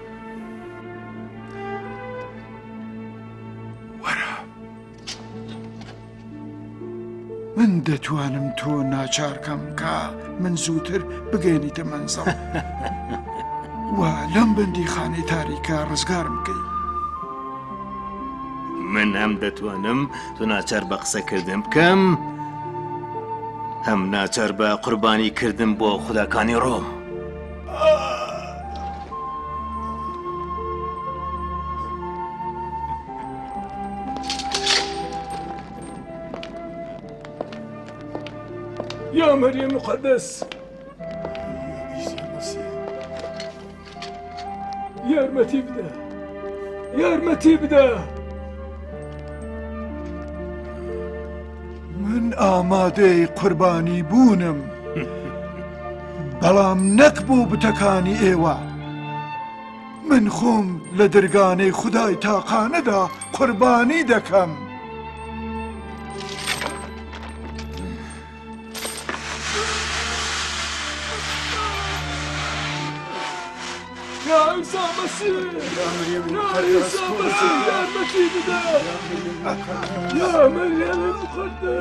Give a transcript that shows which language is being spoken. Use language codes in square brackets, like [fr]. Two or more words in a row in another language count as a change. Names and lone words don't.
[ckb] وەرە من دەتوانم تۆ ناچارکەم کە من زووتر بگەێنیتە مەنزەڵ و لەم بەندی خانەی تاریکە ڕزگارم بکەی. من هەم دەتوانم تۆ ناچار بە قسەکردن بکەم، هەم ناچار بە قوربانی کردن بۆ خوداکانی ڕۆم. [ar] يا مريم المقدس، [ckb] يارمەتی بدە، یارمەتی بدە. من ئامادەی قوربانی بوونم، بەڵام نەک بۆ بتەکانی ئێوە. من خۆم لە دەرگانەی خودای تاقانەدا قوربانی دەکەم. [ar] يا عيسى مسيح، يا عيسى مسيح، [ckb] يارمەتی بدە. [ar] يا مريم المقدس،